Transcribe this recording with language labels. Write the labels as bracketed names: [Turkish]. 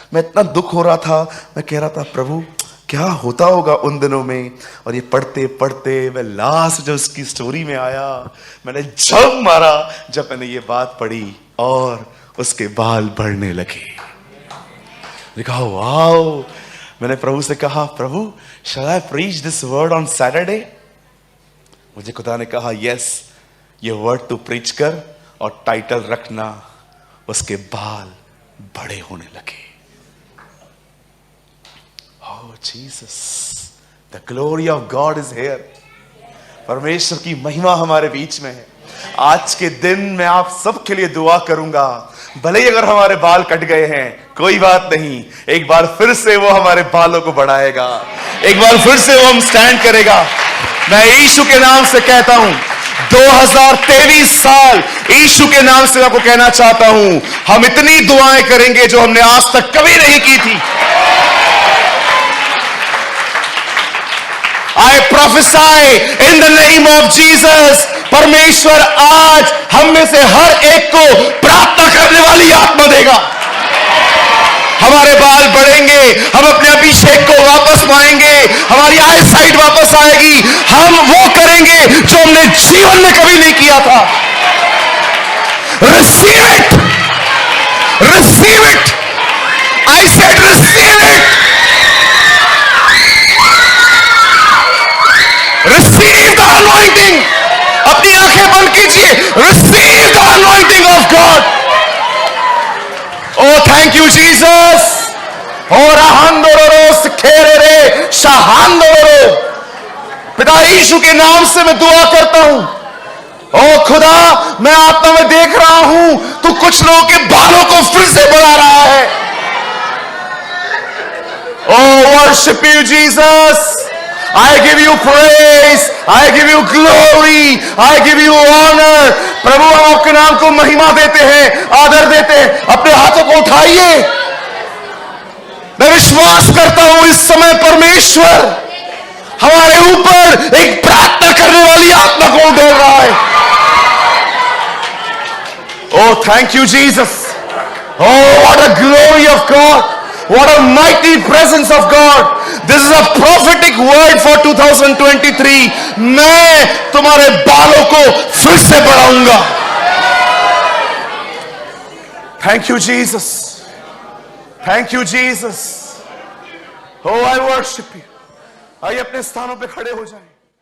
[Hindi] मैं इतना दुख हो रहा था, मैं कह रहा था प्रभु क्या होता होगा उन दिनों में। और ये पढ़ते पढ़ते मैं लास्ट जब उसकी स्टोरी में आया, मैंने जब मारा जब मैंने ये बात पढ़ी और उसके बाल बढ़ने लगे। देखा वाओ। मैंने प्रभु से कहा, प्रभु [English] shall I preach this word on Saturday? [Hindi] मुझे खुदा ने कहा यस, ये वर्ड तू प्रीच कर और टाइटल रखना उसके बाल बड़े होने लगे। [English] Oh Jesus, the glory of God is here. [Hindi] परमेश्वर की महिमा हमारे बीच में है। आज के दिन मैं आप सबके लिए दुआ करूंगा। भले ही अगर हमारे बाल कट गए हैं कोई बात नहीं, एक बार फिर से वो हमारे बालों को बढ़ाएगा, एक बार फिर से वो हम स्टैंड करेगा। मैं यीशु के नाम से कहता हूं, 2023 साल यीशु के नाम से आपको कहना चाहता हूं, हम इतनी दुआएं करेंगे जो हमने आज तक कभी नहीं की थी। [English] I prophesy in the name of Jesus, [Hindi] परमेश्वर आज हम में से हर एक को प्रार्थना करने वाली आत्मा देगा। हमारे बाल बढ़ेंगे, हम अपने अभिषेक को वापस पाएंगे, हमारी आई साइट वापस आएगी, हम वो करेंगे जो हमने जीवन में कभी नहीं किया था। [English] Receive it, receive it, I said receive it, receive the anointing। [Hindi] अपनी आंखें बंद कीजिए, [English] receive the anointing of God। Oh, thank you, Jesus. और अहंदोरोस खेरे शहांदोरो। [Hindi] पिता यीशु के नाम से मैं दुआ करता हूं। ओ खुदा, मैं आत्मा में देख रहा हूं तू कुछ लोगों के बालों को फिर से बढ़ा रहा है। [English] Oh, worship you, Jesus. I give you praise, I give you glory, I give you honor। [Hindi] प्रभु हम आपके नाम को महिमा देते हैं, आदर देते हैं। अपने हाथों को उठाइए। मैं विश्वास करता हूं इस समय परमेश्वर हमारे ऊपर एक प्रार्थना करने वाली आत्मा को उड़ेल रहा है। [English] Oh, thank you, Jesus. Oh, what a glory of God. What a mighty presence of God. This is a prophetic word for 2023. [Hindi] मैं तुम्हारे बालों को फिर से बढ़ाऊंगा। [English] Thank you, Jesus. Thank you, Jesus. Oh, I worship you. [Hindi] आइए अपने स्थानों पे खड़े हो जाएं।